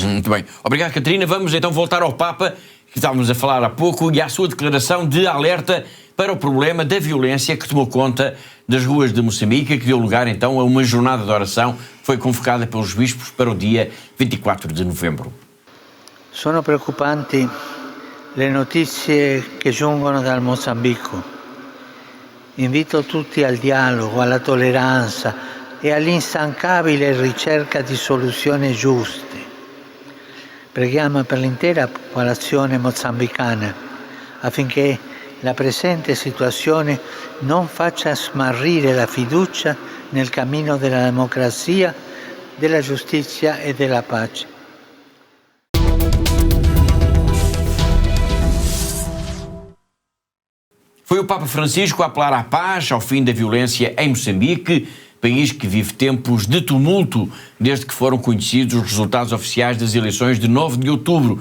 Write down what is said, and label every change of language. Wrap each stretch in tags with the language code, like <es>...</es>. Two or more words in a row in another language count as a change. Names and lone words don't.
<pt>Muito bem. Obrigado, Catarina. Vamos então voltar ao Papa, que estávamos a falar há pouco, e à sua declaração de alerta para o problema da violência que tomou conta das ruas de Moçambique, que deu lugar então a uma jornada de oração que foi convocada pelos bispos para o dia 24 de novembro.</pt> <it>Sono preoccupanti le notizie che giungono dal Mozambico. Invito tutti al dialogo, alla tolleranza, e all'instancabile ricerca di soluzioni giuste. Preghiamo per l'intera popolazione mozambicana affinché la presente situazione non faccia smarrire la fiducia nel cammino della democrazia, della giustizia e della pace.</it> <pt>Foi o Papa Francisco a apelar à paz, ao fim da violência em Moçambique, país que vive tempos de tumulto desde que foram conhecidos os resultados oficiais das eleições de 9 de outubro.</pt>